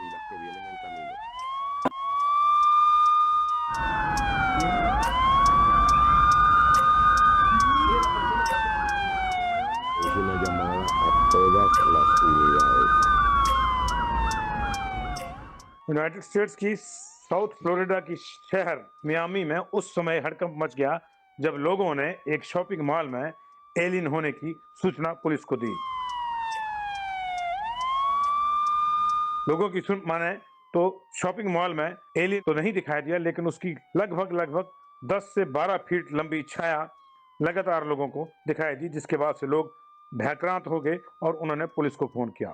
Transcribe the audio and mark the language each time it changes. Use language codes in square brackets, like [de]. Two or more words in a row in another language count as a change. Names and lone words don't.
[es] que vienen en camino. Es una llamada a todas las unidades. [hi] यूनाइटेड स्टेट्स की साउथ फ्लोरिडा की शहर मियामी में उस समय हड़कंप मच गया जब लोगों ने एक [en] shopping mall [hi] में एलियन होने की सूचना पुलिस को दी। लोगों की सुन माने तो [en] shopping mall [hi] में एलियन तो नहीं दिखाई दिया, लेकिन उसकी लगभग 10 से 12 फीट लंबी छाया लगातार लोगों को दिखाई दी, जिसके बाद से लोग भयक्रांत हो गए और उन्होंने पुलिस को फोन किया।